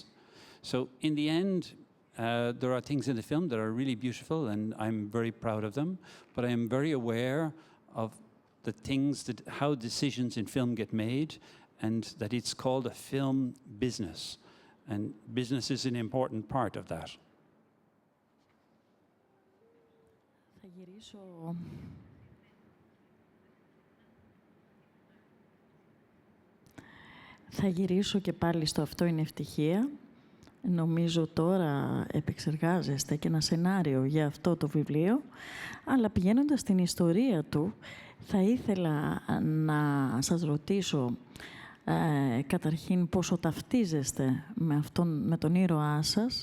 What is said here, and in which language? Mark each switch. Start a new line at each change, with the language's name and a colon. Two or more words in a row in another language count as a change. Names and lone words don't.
English: So in the end, there are things in the film that are really beautiful, and I'm very proud of them. But I am very aware of the things that, how decisions in film get made, and that it's called a film business. And business is an important part of that.
Greek: Θα γυρίσω και πάλι στο «Αυτό είναι ευτυχία». Νομίζω τώρα επεξεργάζεστε και ένα σενάριο για αυτό το βιβλίο, αλλά πηγαίνοντας στην ιστορία του, θα ήθελα να σας ρωτήσω καταρχήν πόσο ταυτίζεστε με τον ήρωά σας.